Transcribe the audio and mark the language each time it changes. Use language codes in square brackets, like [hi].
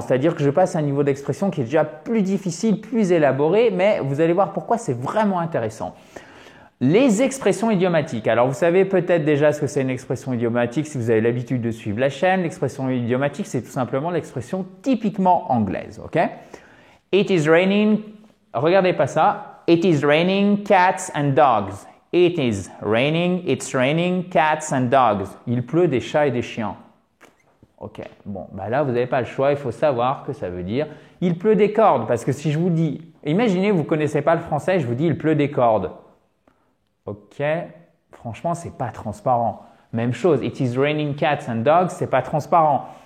[fr] C'est-à-dire que je passe à un niveau d'expression qui est déjà plus difficile, plus élaboré, mais vous allez voir pourquoi c'est vraiment intéressant. Les expressions idiomatiques. Alors, vous savez peut-être déjà ce que c'est une expression idiomatique si vous avez l'habitude de suivre la chaîne. L'expression idiomatique, c'est tout simplement l'expression typiquement anglaise. [en] OK? It is raining. [fr] Regardez pas ça. [en] It is raining cats and dogs. It is raining, it's raining cats and dogs. [fr] Il pleut des chats et des chiens. OK. Bon, là, vous n'avez pas le choix. Il faut savoir que ça veut dire il pleut des cordes. Parce que si je vous dis, imaginez, vous ne connaissez pas le français, je vous dis il pleut des cordes. OK. Franchement, c'est pas transparent. Même chose, [en] it is raining cats and dogs, [fr] c'est pas transparent.